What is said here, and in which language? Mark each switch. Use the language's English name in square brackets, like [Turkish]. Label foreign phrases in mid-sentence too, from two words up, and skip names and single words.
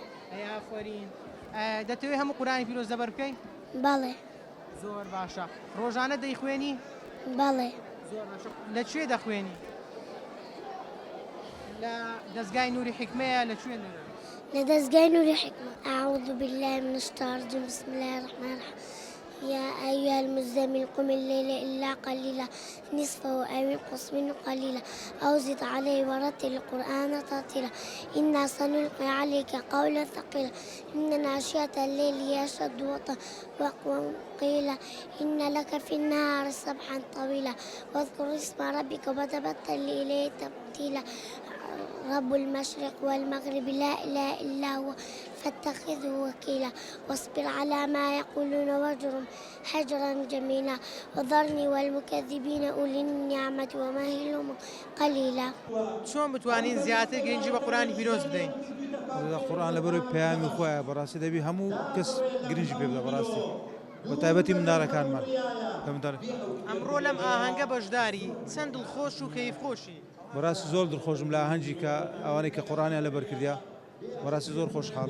[Central Kurdish] ئەی ئافەرین دەتەوێت هەموو قورآنی پیرۆز لەبەر بکەی؟ بەڵێ زۆر باشە. ڕۆژانە دەیخوێنی؟ بەڵێ. زۆر باشە. لەکوێ دەخوێنی؟ لە دەستگای نووری حیکمەیە لەکوێ لەرە؟ لە دەستگای نووری حیکمە. [Arabic] أعوذ بالله من الشیطان الرجیم بسم الله الرحمن الرحیم. يا أيها المزمل قم الليل إلا قليلا نصفه أو انقص منه قليلا أو زد عليه ورتل القرآن ترتيلا إنا سنلقي عليك قولا ثقيلا إن ناشئة الليل هي أشد وطئا وأقوم قيلا إن لك في النهار سبحا طويلا واذكر اسم ربك وتبتل إليه تبتيلا رب المشرق والمغرب لا إله إلا هو فاتخذه وكيلا واصبر على ما يقولون واهجرهم هجرا جميلا وذرني والمكذبين أولي النعمة ومهلهم قليلا. [Central Kurdish] چۆن بتوانین زیاتر گرنگی بە قورآنی پیرۆز بدەین؟ قورآن لەبەرەوەی پەیامی خۆیە بەڕاستی دەبی هەموو کەس گرنگی پێ بدە بەڕاستی بە تایبەتی منداڵەکانمان. ئەمڕۆ لەم ئاهەنگە بەشداری چەند دڵخۆش و کەیفخۆشی؟ بەڕاستی زۆر دڵخۆشم لە ئاهەنگی کە ئەوانەی کە قورآنیان لەبەر کردیا بەڕاستی زۆر خۆشحاڵم.